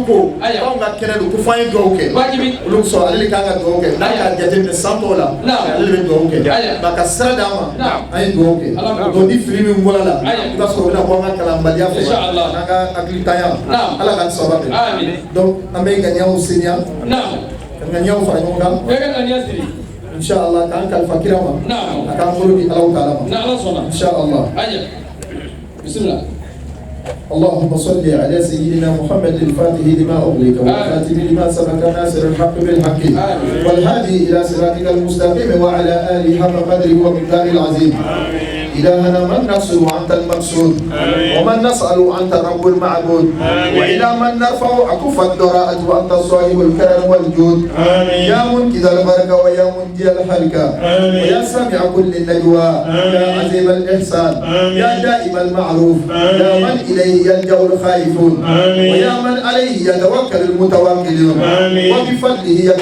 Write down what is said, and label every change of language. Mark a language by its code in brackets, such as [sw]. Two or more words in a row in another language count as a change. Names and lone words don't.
[bm] ko anw ka kɛnɛ don ko fo an ye duwawu kɛ olu sɔrɔ ale de kan ka duwawu kɛ k'a jateminɛ san tɔw la ale bɛ duwawu kɛ nka ka sira d'an ma an ye duwawu kɛ donc ni fili min bɔra la i b'a sɔrɔ o bɛna bɔ an ka kalanbaliya fɛ n'an ka hakilitanya Ala k'an sababa bɛn donc an bɛ ŋaniyaw seniya ka ŋaniyaw fara ɲɔgɔn kan inshallah k'an kalifa kira ma a k'an bolo di [ar] الله تعالى [bm] ma [ar] إن شاء الله بسم الله. اللهم صل على سيدنا محمد الفاتح لما أغلق والخاتم لما سبق ناصر الحق بالحق والهادي إلى صراطك المستقيم وعلى آله حق قدره ومقداره العظيم. إلهنا من نصر وأنت المقصود ومن نسأل وأنت رب المعبود وإلى من نرفع أكف الدراءة وأنت صاحب الكرم والجود يا منقذ البركة ويا منجي الحلقة ويا سامع كل النجوى يا عزيم الإحسان يا دائم المعروف يا من إليه يلجأ الخائفون ويا من عليه يتوكل المتوكلون وبفضله